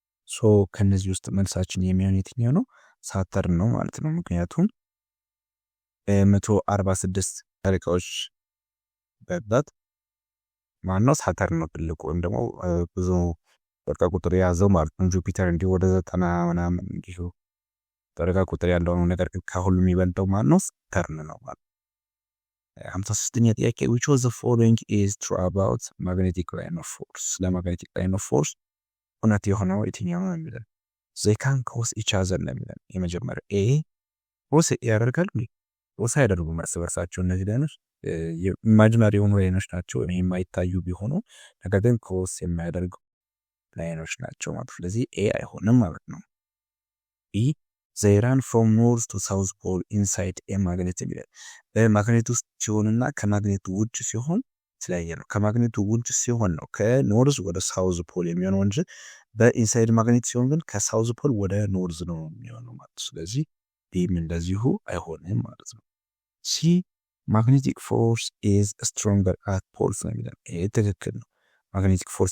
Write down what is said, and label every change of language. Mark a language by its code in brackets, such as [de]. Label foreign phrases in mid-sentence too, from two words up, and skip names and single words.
[am] ሶ ከነዚህ ውስጥ መልሳችን የሚሆን የትኛው ነው? ሳተርን ነው ማለት ነው። ምክንያቱም 146 ጨረቃዎች በብዛት ማነው ሳተርን ነው ትልቁ ወይም ደግሞ ብዙ ጨረቃ ቁጥር የያዘው ማለት ነው። ጁፒተር እንዲሁ ወደ 90 ምናምን እንዲሁ ጨረቃ ቁጥር ያለው ነው። ነገር ግን ከሁሉ የሚበልጠው ማነው? ሳተርን ነው ማለት ነው። 56ኛ ጥያቄ [en] which was the following is true about magnetic line of force? [am] ለማግኔቲክ [en] line of force [am] እውነት የሆነው የትኛው ነው የሚለው [en] they can cause each other [am] ነው የሚለው የመጀመሪያው ኤ ኮስ ያደርጋሉ ኮስ አያደርጉም እርስ በርሳቸው እነዚህ ላይኖች ኢማጂናሪ የሆኑ ላይኖች ናቸው ወይም የማይታዩ ቢሆኑ ነገር ግን ኮስ የሚያደርጉ ላይኖች ናቸው ማለት ስለዚህ ኤ አይሆንም ማለት ነው። ኢ [en] they run from north to south pole inside a magnet [am] ይላል። በማግኔት ውስጥ ሲሆንና ከማግኔቱ ውጭ ሲሆን ስለያየ ነው። ከማግኔቱ ውጭ ሲሆን ነው ከኖርዝ ወደ [en] south pole [am] የሚሆነው እንጂ በኢንሳይድ ማግኔት ሲሆን ግን ከሳውዝ ፖል ወደ ኖርዝ ነው የሚሆነው ማለት ነው። ስለዚህ ዲም እንደዚሁ አይሆንም ማለት ነው። ሲ [en] magnetic force is stronger at poles [am] ነው የሚለው ይሄ ትክክል ነው። [en] magnetic force